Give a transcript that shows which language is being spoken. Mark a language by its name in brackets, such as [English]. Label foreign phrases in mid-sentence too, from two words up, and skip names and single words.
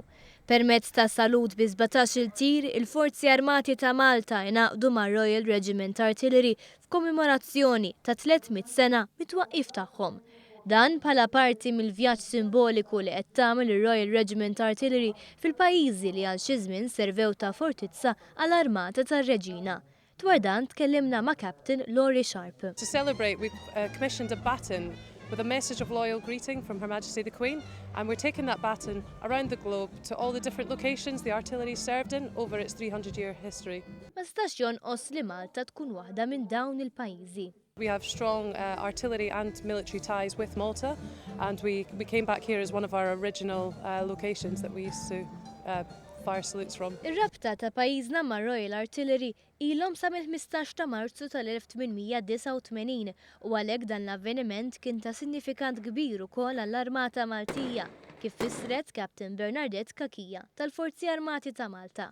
[Maltese] Permezz ta' salut bi 17-il tir, il-Forzi Armati ta' Malta jnaqdu ma' Royal Regiment Artillery f'kommemorazzjoni ta' 300 sena mit-twaqqif tagħhom. Dan bħala parti mill-vjaġġ simboliku li qed tagħmel ir-Royal Regiment Artillery fil-pajjiżi li għal xi żmien servew ta' fortizza għall-Armata tar-Reġina. Dwar dan tkellimna ma' Captain Laurie Sharp. [English] To celebrate, we've commissioned a baton with a message of loyal greeting from Her Majesty the Queen, and we're taking that baton around the globe to all the different locations the artillery served in over its 300-year history. [Maltese] Ma stax jonqos li Malta tkun waħda minn dawn il-pajjiżi. [English] We have strong artillery and military ties with Malta, and we came back here as one of our original locations that we used to fire salutes from. [Maltese] Ir-rabta ta' pajjiżna ma' Royal Artillery ilhom sa mill-15 ta' Marzu tal-1889 u għalhekk dan l-avveniment kien ta' sinifikant kbir ukoll għall-Armata Maltija, kif fissret Captain Bernadette Kakija tal-Forzi Armati ta' Malta.